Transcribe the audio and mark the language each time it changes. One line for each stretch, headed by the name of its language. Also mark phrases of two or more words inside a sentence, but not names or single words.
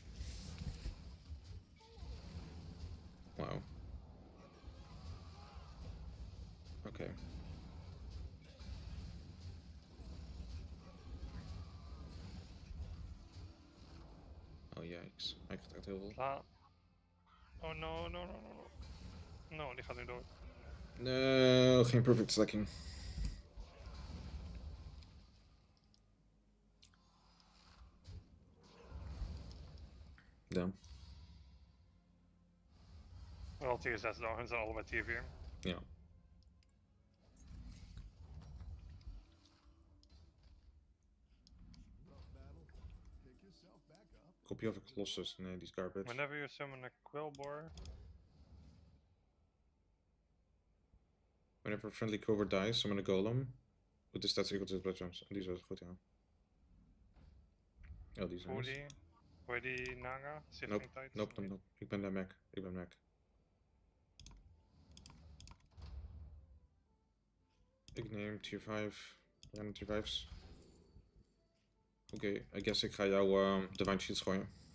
Dutch: Wauw. Oké. Oh jijks, hij krijgt echt heel veel.
English: La. Oh no, no, no, no, no. No,
Dutch: die gaat nu dood. No, geen
English: perfect stacking.
Dutch: Ja. Wel tier 6 dan, hun zijn allebei tier 4. Ja.
English: Copy of a Colossus,
Dutch: nee, die is garbage.
English: Whenever you summon a Quillbore. Whenever a friendly cobra dies, summon a golem. With the stats equal to his blood gems.
Dutch: Die is wel goed, ja. Ja, die is Hoe nice. die? Hoe heet die Naga? Nope, nope. Ik ben de Mac. Ik ben Mac. Ik neem tier 5. Ja, tier 5's. Oké,
English: I guess
Dutch: ik ga jou Divine Shields gooien.